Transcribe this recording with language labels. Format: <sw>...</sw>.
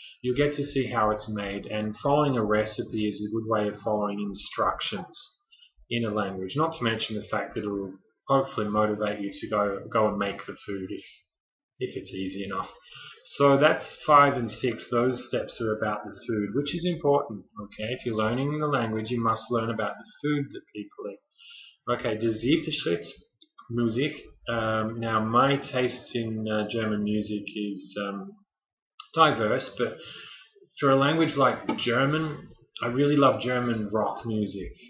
<en>You'll get to see how it's made, and following a recipe is a good way of following instructions in a language, not to mention the fact that it will hopefully motivate you to go and make the food if it's easy enough. So that's 5 and 6. Those steps are about the food, which is important. Okay, if you're learning the language, you must learn about the food that people eat.</en> <de>Okay, der siebte Schritt, Musik.</de> <en>Now, my tastes in German music is diverse, but for a language like German, I really love German rock music.</en>